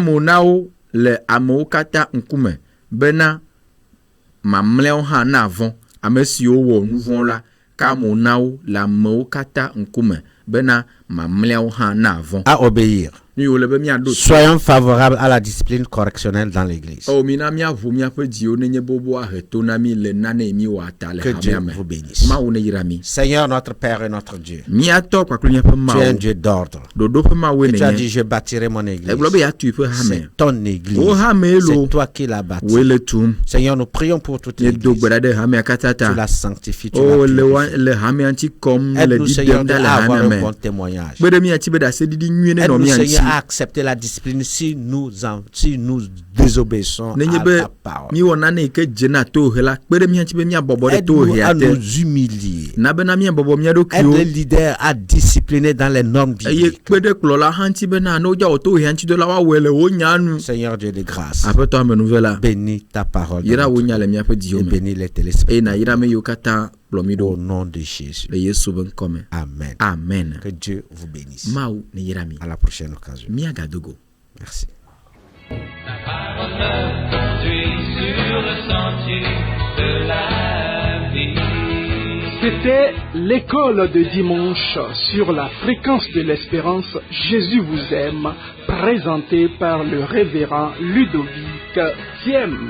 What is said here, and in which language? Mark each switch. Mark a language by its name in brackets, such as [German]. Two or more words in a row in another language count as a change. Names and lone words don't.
[Ewe] le amewo kata nkume bena mamleo ha na avon ame siwo wɔ nu vɔ̃ la ka mo na wo le amewo katã ŋkume bena mamlɛawo hã na vɔ̃. [French] À obéir. [Ewe] Nu yiwo le be miaɖo. [French] Soyons favorables à la discipline correctionnelle dans l'église. [Ewe] Mina miaʋu miaƒe dziwo nenye bobo ahe to na mi le nane mi wɔ ata le [French] Que Dieu [Ewe] hamea me. [French] vous bénisse. [Ewe] Mawu ne yra mi. [French] Seigneur notre Père et notre Dieu, [Ewe] Miatɔ kpakple miaƒe [French] tu es un [Ewe] Mawu. [French] Dieu d'ordre. [Ewe] Ɖoɖo ƒe Mawu [French] Et tu as dit, [Ewe] nenye. [French] je bâtirai mon église. [Ewe] Egblɔ be yeatui ƒe hame. [French] C'est ton église. [Ewe] Wo hame lo. [French] C'est toi qui l'as bâtie. [Ewe] Woe le tum. [French] Seigneur, nous prions pour toute [Ewe] Miedo [French] l'église. [Ewe] gbe ɖa ɖe hamea katã [French] Tu la [Ewe] ta. [French] sanctifies, tu [Ewe] O [French] la [Ewe] le [French] purifies. [Ewe] hamea ŋuti kɔm le [French] Aide-nous, Seigneur, [Ewe] ɖiɖem ɖa le [French] à avoir [Ewe] hamea [French] un [Ewe] me. [French] bon témoignage. [Ewe] Kpe ɖe miatsi be ɖaseɖiɖi nyuie ne nɔ [French] Aide-nous, [Ewe] mia [French] Seigneur, [Ewe] ŋuti. [French] à accepter la discipline si nous désobéissons [Ewe] Nenye [French] à [Ewe] be [French] ta parole. [Ewe] miwɔ nane yi ke dze na tohe la kpe ɖe miatsi be miabɔbɔ ɖe [French] Aide-nous [Ewe] tohea [French] à nous [Ewe] te. [French] humilier. [Ewe] Na bena miabɔbɔ mia [French] Aide [Ewe] ɖokuiwo. [French] les leaders à discipliner dans les normes [Ewe] Eye [French] bibliques. [Ewe] kpe ɖe kplɔla hã ŋuti bena ne wodza wɔ tohea ŋuti dɔ la woawɔe le wo nya nu. [French] Seigneur Dieu de grâce, [Ewe] Aƒetɔ amenuve la. [French] bénis ta parole dans [Ewe] Yra wo [French] notre [Ewe] nya le miaƒe dziwo [French] et [Ewe] me. [French] bénis les [Ewe] Eye [French] téléspectateurs. [Ewe] na yra me yiwo katã kplɔ mi [French] Au [Ewe] ɖo [French] nom de Jésus. [Ewe] le Yesu be ŋkɔ me. [French] Amen. [Ewe] Amen. [French] Que Dieu vous bénisse. [Ewe] Mawu ne yra mi. [French] À la prochaine occasion. [Ewe] Miagadogo. [French] Merci. C'était l'école de dimanche sur la fréquence de l'espérance Jésus vous aime, présentée par le révérend Ludovic Thiem.